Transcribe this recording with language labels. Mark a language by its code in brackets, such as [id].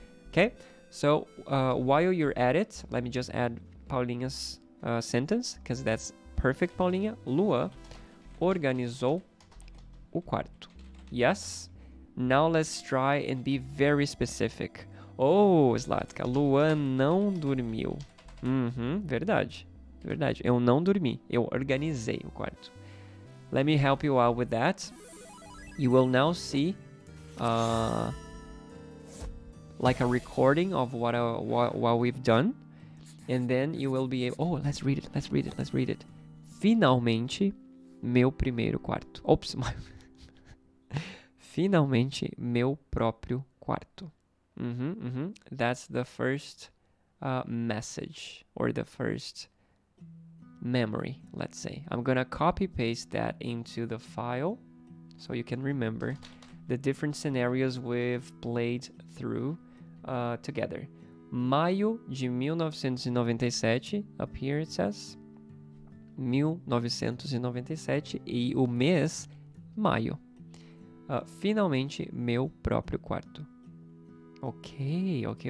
[en] Okay, so while you're at it, let me just add Paulinha's sentence, because that's perfect, Paulinha. [pt] Lua organizou o quarto. [en] Yes. Now let's try and be very specific. [pt] Oh, Zlatka, Lua não dormiu. Verdade. Verdade. Eu não dormi. Eu organizei o quarto. [en] Let me help you out with that. You will now see like a recording of what we've done. And then you will be able... Oh, let's read it. [pt] Finalmente, meu primeiro quarto. Oops. Finalmente, meu próprio quarto. [en] That's the first message, or the first memory, let's say. I'm gonna copy paste that into the file so you can remember the different scenarios we've played through together. [pt] Maio de 1997, [en] up here it says 1997, [pt] e o mês maio. Finalmente meu próprio quarto. Ok.